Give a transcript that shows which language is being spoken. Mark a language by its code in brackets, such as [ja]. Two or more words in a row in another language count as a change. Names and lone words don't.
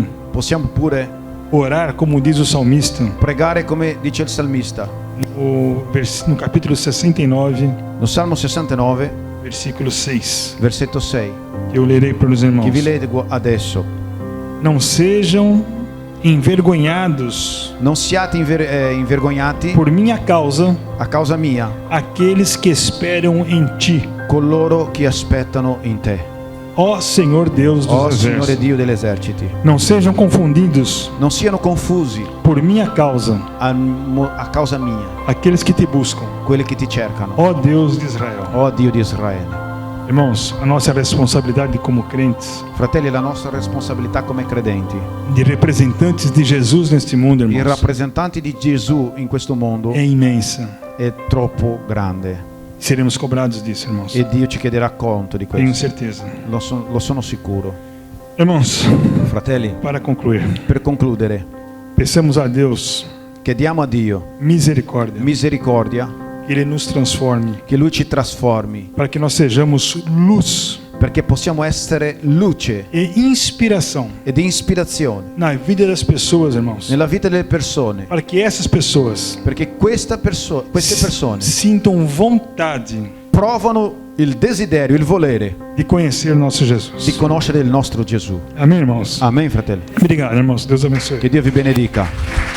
[it] possiamo pure [pt] orar como diz o salmista [it] pregare come dice il salmista [pt] no capítulo 69, no Salmo 69, versículo 6, [it] versetto 6, [pt] que eu lerei para os irmãos. [it] che vi leggo adesso. [pt] Não sejam envergonhados [it] Non siate invergognati [pt] por minha causa [it] a causa mia, [pt] aqueles que esperam em ti, [it] coloro che aspettano in te. [pt] ó Senhor Deus dos [it] Oh Signore [pt] exércitos. [it] Dio degli eserciti, [pt] Não sejam confundidos [it] non siano confusi [pt] por minha causa [it] a causa mia [pt] aqueles que te buscam, [it] quelli che ti cercano, [pt] ó Deus de Israel. [it] oh Dio di Israele. [pt] Irmãos, a nossa responsabilidade como crentes, [it] Fratelli, la nostra responsabilità come credenti, [pt] de representantes de Jesus neste mundo, [it] i [pt] irmãos, [it] rappresentanti di Gesù in questo mondo, [pt] é imensa. [it] è troppo grande [pt] Seremos cobrados disso, irmãos. [it] e Dio ci chiederà conto di [pt] Tenho [it] questo. [pt] certeza. [it] Lo sono sicuro. [pt] Irmãos, [it] Fratelli, [pt] para concluir, [it] per concludere, [pt] peçamos a Deus [it] chiediamo a Dio [pt] misericórdia, [it] misericordia, [pt] que Ele nos transforme, [it] che Lui ci trasformi, [pt] para que nós sejamos luz [it] perché possiamo essere luce [pt] e inspiração [it] ed ispirazione [pt] na vida das pessoas, irmãos, [it] nella vita delle persone, [pt] para que essas pessoas [it] perché queste persone [pt] sintam vontade [it] provano il desiderio, il volere [pt] de conhecer nosso [it] di [pt] Jesus. [it] conoscere il nostro Gesù. [pt] Amém, irmãos? [it] Amen, fratelli. [pt] Obrigado, irmãos. Deus abençoe. [it] Che Dio vi benedica.